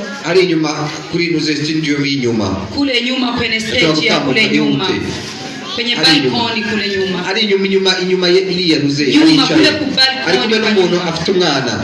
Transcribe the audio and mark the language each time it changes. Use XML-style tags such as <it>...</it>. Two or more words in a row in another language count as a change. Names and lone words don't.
<rn>Ari nyuma kuri nuze studio inyuma.</rn> <sw>Kule nyuma kwenye stage ya kule nyuma. Kwenye balcony kule nyuma.</sw> <rn>Ari inyuma iliya nuze.</rn> <sw>Nyuma kule ku balcony.</sw> <rn>Ari kumwe n'umuntu afite umwana.</rn>